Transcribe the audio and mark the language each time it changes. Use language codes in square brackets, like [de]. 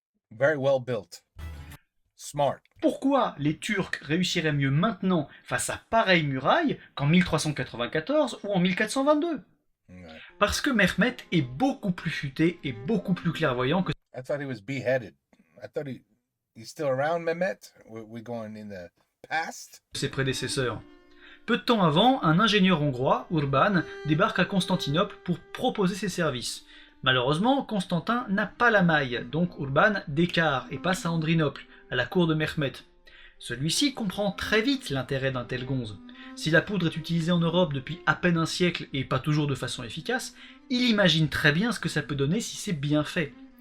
[en] Very well built. Smart. [fr] Pourquoi les Turcs réussiraient mieux maintenant face à pareille muraille qu'en 1394 ou en 1422 ? Ouais. Parce que Mehmet est beaucoup plus futé et beaucoup plus clairvoyant que [en] I thought he was beheaded. I thought he's still around, Mehmet? We're going in the past? [fr] ses prédécesseurs. Peu de temps avant, un ingénieur hongrois, Urban, débarque à Constantinople pour proposer ses services. Malheureusement, Constantin n'a pas la maille, donc Urban décare et passe à Andrinople, à la cour de Mehmet. Celui-ci comprend très vite l'intérêt d'un tel gonze. Si la poudre est utilisée en Europe depuis à peine un siècle et pas toujours de façon efficace, il imagine très bien ce que ça peut donner si c'est bien fait.